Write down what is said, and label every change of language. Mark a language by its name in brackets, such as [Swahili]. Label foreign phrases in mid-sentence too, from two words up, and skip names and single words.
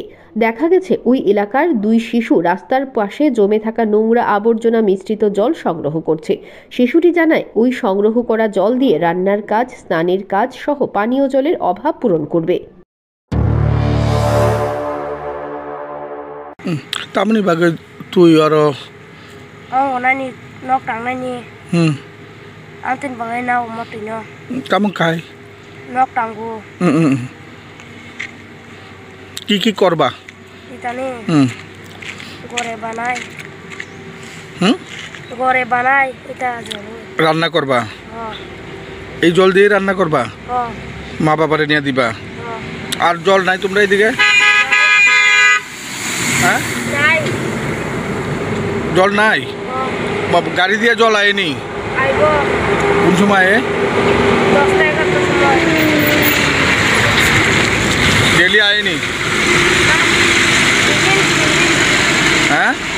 [Bangla] দেখা গেছে ওই এলাকার 2 শিশু রাস্তার পাশে জমে থাকা নোংরা আবর্জনা মিশ্রিত জল সংগ্রহ করছে। শিশুটি জানায় ওই সংগ্রহ করা জল দিয়ে রান্নার কাজ, স্নানের কাজ সহ পানীয় জলের অভাব পূরণ করবে। [Kok Borok] তামনি বাগে তুই আর nani nok tang nani antin bangai na umotino কামন খাই nok tanggu [Bangla] কি করবা [Kok Borok] itani gore banai এটা [Bangla] রান্না করবা এই জল দিয়ে রান্না করবা মা বাবারে নিয়ে দিবা আর জল নাই তোমরা এইদিকে হ্যাঁ জল নাই গাড়ি দিয়ে জল আয়নি কোন সময় ডেলি আয়নি হ্যাঁ